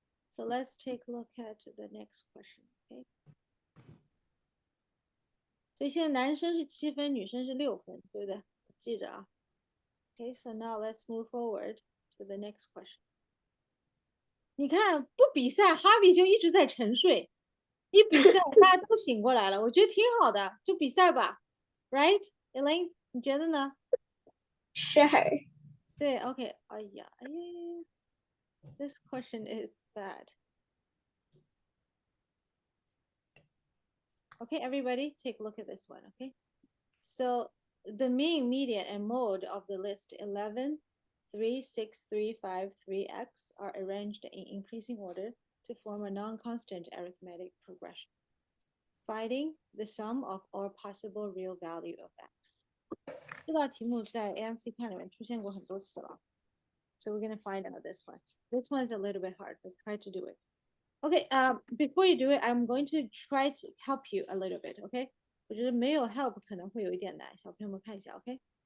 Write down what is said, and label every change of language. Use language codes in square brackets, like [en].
[en] So let's take a look at the next question, okay? [zh] 所以现在男生是7分，女生是6分，对不对？记着啊。 [en] Okay, so now let's move forward to the next question. [zh] 你看，不比赛，哈比就一直在沉睡。一比赛，大家都醒过来了，我觉得挺好的，就比赛吧 ，right, Elaine？你觉得呢？ [en] Sure. 对 ，OK， 哎呀，this question is bad. Okay, everybody, take a look at this one. Okay, so the mean, median, and mode of the list 11, 3, 6, 3, 5, 3x are arranged in increasing order to form a non-constant arithmetic progression. finding the sum of all possible real value of x。 [zh] 这道题目在 AMC 看里面出现过很多次了。 [en] So we're gonna find out this one. This one is a little bit hard, but try to do it. Okay, before you do it, I'm going to try to help you a little bit, okay? [zh] 我觉得没有 help 可能会有一点难，小朋友们看一下 ，OK?